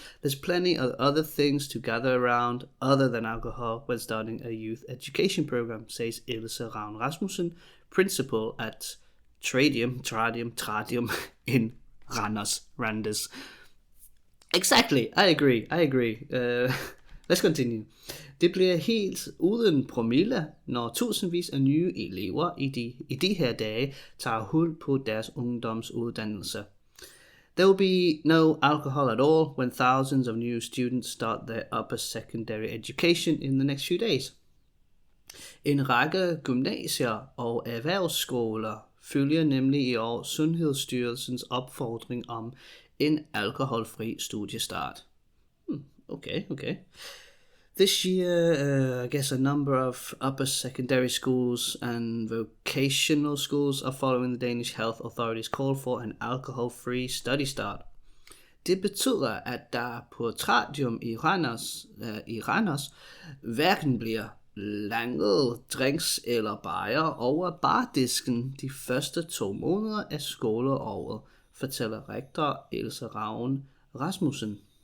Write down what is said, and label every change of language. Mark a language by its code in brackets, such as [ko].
[en] There's plenty of other things to gather around other than alcohol when starting a youth education program, says Else Ravn Rasmussen, principal at Tradium in Randers. Exactly, I agree. Let's continue. [da] Det bliver helt uden promille, når tusindvis af nye elever i de her dage tager hul på deres ungdomsuddannelse. [en] There will be no alcohol at all when thousands of new students start their upper secondary education in the next few days. [da] En række gymnasier og erhvervsskoler følger nemlig i år Sundhedsstyrelsens opfordring om en alkoholfri studiestart. [en] Okay. This year, I guess a number of upper secondary schools and vocational schools are following the Danish Health Authorities' call for an alcohol-free study start. [da] Det betyder, at der på Tradium i Randers hverken bliver langet drinks eller bajer over bardisken de første 2 måneder af skoleåret, fortæller rektor Else Ravn Rasmussen.